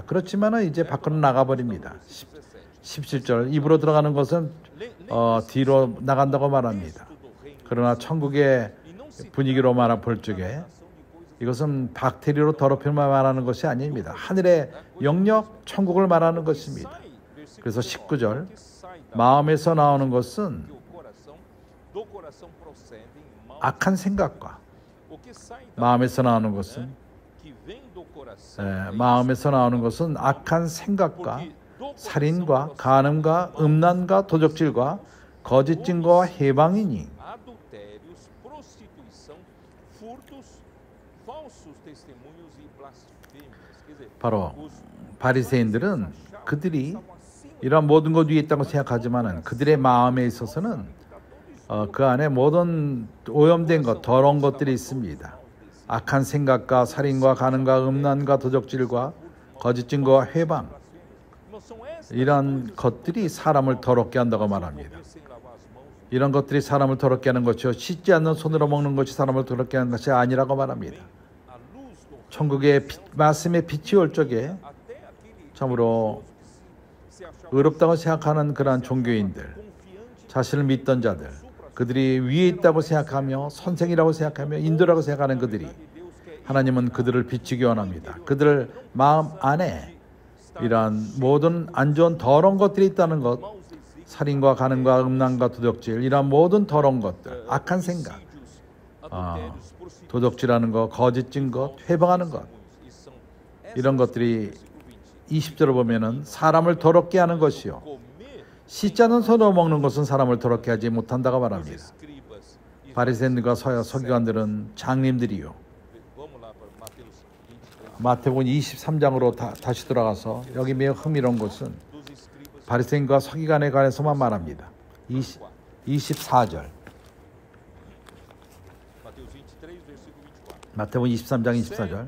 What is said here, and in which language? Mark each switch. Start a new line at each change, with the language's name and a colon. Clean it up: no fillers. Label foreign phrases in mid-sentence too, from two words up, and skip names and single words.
Korean: 그렇지만은 이제 밖으로 나가버립니다. 17절 입으로 들어가는 것은 뒤로 나간다고 말합니다. 그러나 천국의 분위기로 볼 적에 이것은 박테리아로 더럽힘을 말하는 것이 아닙니다. 하늘의 영역 천국을 말하는 것입니다. 그래서 19절 마음에서 나오는 것은
Portuguese: do coração procedem mal.
Korean: 악한 생각과
Portuguese: O que sai da
Korean: 마음에서 나오는 것은
Portuguese: que vem do coração
Korean: 마음에서 나오는 것은 악한 생각과 살인과 간음과 음란과 도적질과 거짓 증거와 해방이니
Portuguese: adultérios, prostituição, furtos, falsos testemunhos e blasfêmias. Quer dizer,
Korean: 바로
Portuguese: os
Korean: 바리새인들은 그들이 이런 모든 것 위에 있다고 생각하지만은 그들의 마음에 있어서는 그 안에 모든 오염된 것, 더러운 것들이 있습니다. 악한 생각과 살인과 간음과 음란과 도적질과 거짓 증거와 회방
Portuguese: irmãos, são essas
Korean: 이런 것들이 사람을 더럽게 한다고 말합니다.
Portuguese: comer sem lavar as mãos.
Korean: 이런 것들이 사람을 더럽게 하는 것이요 씻지 않는 손으로 먹는 것이 사람을 더럽게 하는 것이 아니라고 말합니다.
Portuguese: A luz do
Korean: 천국의 말씀의 빛이 올 적에
Portuguese: até aquele
Korean: 참으로
Portuguese: se achava
Korean: 의롭다고 생각하는 그러한 종교인들,
Portuguese: confiante
Korean: 자신을 믿던 자들, 그들이 위에 있다고 생각하며 선생이라고 생각하며 인도라고 생각하는 그들이
Portuguese: de Deus que é
Korean: 하나님은 그들을 비추기 원합니다. 그들 마음 안에 이러한 모든 안 좋은 더러운 것들이 있다는 것, 살인과 간음과 음란과 도적질 이러한 모든 더러운 것들, 악한 생각,
Portuguese: adultérios, prostituição,
Korean: 도적질하는 것, 거짓 증거, 회방하는 것
Portuguese: e são
Korean: 이런 것들이 20절을 보면은 사람을 더럽게 하는 것이요
Portuguese: comer
Korean: 씻지 않은 손으로 먹는 것은 사람을 더럽게 하지 못한다고
Portuguese: os
Korean: 말합니다.
Portuguese: escribas e
Korean: 바리새인들과 서기관들은 장님들이요. 마태복음 23장으로 다시 돌아가서 여기 매우 흥미로운 것은 바리새인과 서기관에 관해서만 말합니다. 24절. 마태복음 23장 24절.